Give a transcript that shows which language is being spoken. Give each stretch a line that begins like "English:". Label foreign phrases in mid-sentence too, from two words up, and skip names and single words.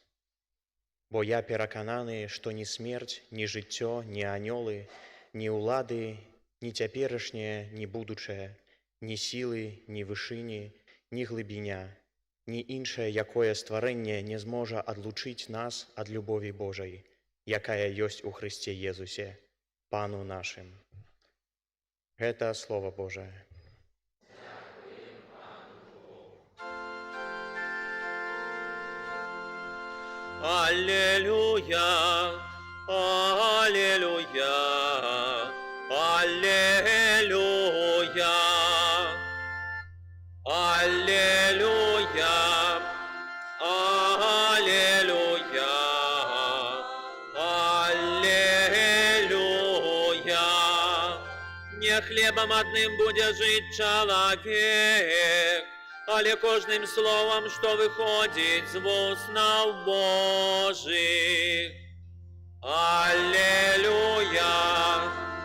Belarusian: Бо я перакананы, што ні смерць, ні жыццё, ні анёлы, ні ўлады, ні цяперашняе, ні будучае, ні сілы, ні вышыні, ні глыбіня, ні іншае якое стварэнне не зможа адлучыць нас ад любові Божай, якая ёсць у Хрысце Езусе, Пану нашым. Гэта Слово Божае.
Ukrainian: Аллилуйя, аллилуйя, аллилуйя, аллилуйя, аллилуйя, аллилуйя. Не хлебом одним буде жить чоловік, але кожним словом, що виходить з вуснав Божих. Аллилуйя.